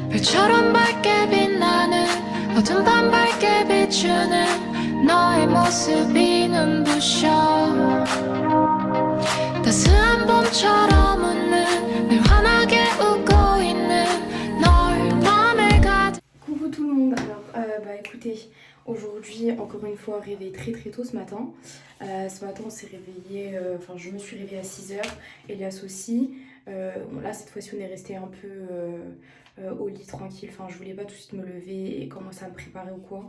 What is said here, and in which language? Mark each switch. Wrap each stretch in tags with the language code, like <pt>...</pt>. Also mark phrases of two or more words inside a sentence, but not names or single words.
<ko>별처럼 밝게 빛나는 어둠 밤 밝게 비추는 너의 모습이 눈부셔 따스한 봄처럼 웃는 늘 환하게 웃고 있는 널 맘에 가득.</ko> <fr>Coucou tout le monde, alors écoutez, aujourd'hui encore une fois réveillée très tôt ce matin. Ce matin on s'est réveillé, je me suis réveillée à 6h, Elias aussi. Là cette fois-ci on est resté un peu au lit tranquille, je voulais pas tout de suite me lever et commencer à me préparer ou quoi.</fr>